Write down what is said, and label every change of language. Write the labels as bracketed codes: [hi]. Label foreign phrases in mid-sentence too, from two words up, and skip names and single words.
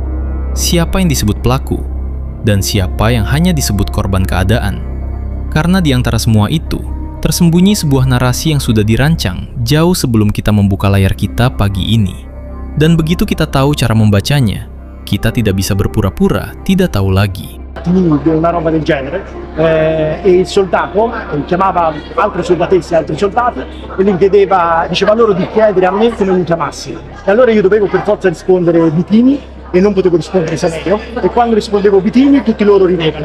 [id] Siapa yang disebut pelaku, dan siapa yang hanya disebut korban keadaan. Karena di antara semua itu, tersembunyi sebuah narasi yang sudah dirancang jauh sebelum kita membuka layar kita pagi ini. Dan begitu kita tahu cara membacanya, kita tidak bisa berpura-pura tidak tahu lagi. [it] Una roba del genere e il soldato chiamava altre soldatesse e altri soldati e li chiedeva, diceva loro di chiedere a me come li chiamassi, e allora io dovevo per forza rispondere Vitini e non potevo rispondere Samerio, e quando rispondevo Vitini tutti loro ridevano.